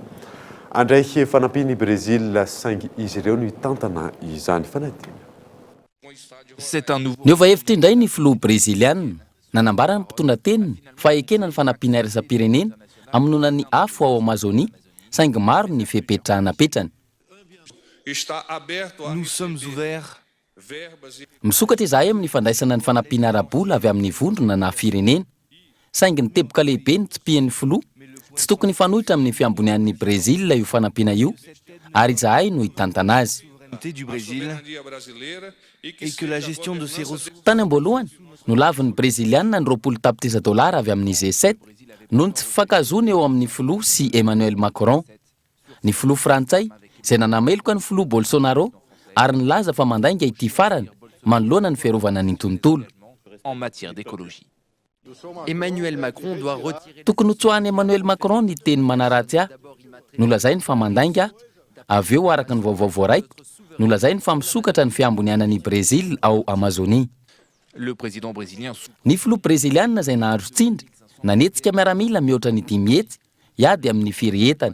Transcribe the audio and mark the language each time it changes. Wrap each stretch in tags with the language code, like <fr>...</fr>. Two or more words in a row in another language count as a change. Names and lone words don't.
<mg>Andray fanampiny Brezila saingy izy ireo no hitantana izany fanadina. Niova hevitra indray ny filoha breziliana nanambara ny mpitondra teniny fa ekena ny fanampiana iraisam-pirenena aminonany afo ao Amazonie saingy maro ny fepetrahanapetrany.</mg> <fr>Nous sommes ouverts.</fr> <mg>Misokatra izahay amin'ny fandraisana ny fanampiana ara-bola avy amin'ny vondrona na firenena saingy ny teboka lehibe ny tsipian'ny filoha tsy tokony fanohitra amin'ny fiambonian'ny Brezila io fanampiana io ary izahay no hitantana azy.</mg> <fr>Du Brésil et que la gestion de ces ressources.</fr> <mg>Tany am-boalohany no lavin'ny Breziliana ny $20 avy amin'ny G7 noho ny tsy fifankazony eo amin'ny filoha sy Emmanuel Macron. Ny filoha frantsay izay nanameloka ny filoha Bolsonaro ary nilaza fa mandainga ity farany manoloana ny fiarovana ny tontolo.</mg> <fr>En matière d'écologie. Emmanuel Macron doit retirer.</fr> <mg>Tokony hotsoahany Emmanuel Macron ny teny manaratsy ahy. Nolazainy fa mandainga avy eo araka ny vaovao voaraiko nolazainy fa misokatra ny fiambonianan'ny Brésil ao Amazonie.</mg> <fr>Le président brésilien.</fr> <mg>Ny filoha breziliana izay nahandro tsindry nanetsika miaramila mihoatra ny 10 hetsy iady amin'ny firehetana.</mg>